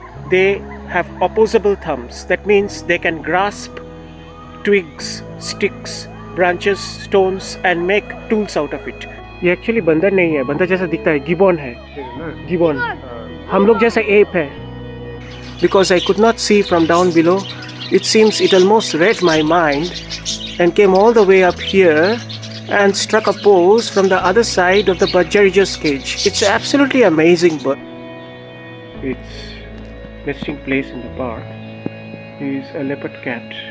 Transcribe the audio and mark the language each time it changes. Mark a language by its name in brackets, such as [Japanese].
[English] they have opposable thumbs. That means they can grasp twigs, sticks, branches, stones and make tools out of it. [Hindi] ये actually बंदर नहीं है, बंदर जैसा दिखता है, गिबॉन है, गिबॉन. हम लोग जैसा एप है. [English] Because I could not see from down below, it seems it almost read my mind and came all the way up here and struck a pose from the other side of the Budgeriger's cage. It's absolutely amazing bird. Its nesting place in the park is a leopard cat.